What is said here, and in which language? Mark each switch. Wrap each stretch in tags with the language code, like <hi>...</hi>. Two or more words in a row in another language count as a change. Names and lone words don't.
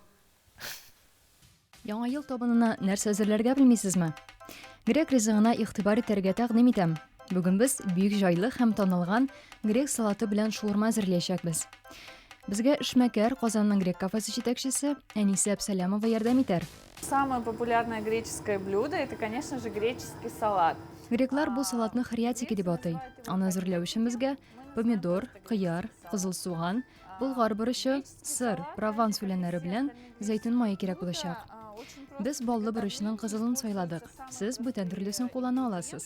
<tt>Яңа ел табынына нәрсә әзерләргә белмисезме? Грек ризыгына игътибар итәргә тәкъдим итәм. Бүген без бик җайлы һәм танылган грек салаты белән шаурма әзерләячәкбез. Безгә эшмәкәр Казанның грек кафесы җитәкчесе Әниса Әбсәләмова ярдәм итәр.</tt> <ru>Самое популярное греческое блюдо – это, конечно же, греческий салат.</ru> <tt>Греклар бу салатны хрятики дип атый. Аны әзерләү өчен безгә помидор, кыяр, кызыл суган, болгар борычы, сыр, прованс үләннәре белән зәйтүн мае кирәк булачак. Без баллы борычның кызылын сайладык. Сез бүтән төрлесен куллана аласыз.</tt>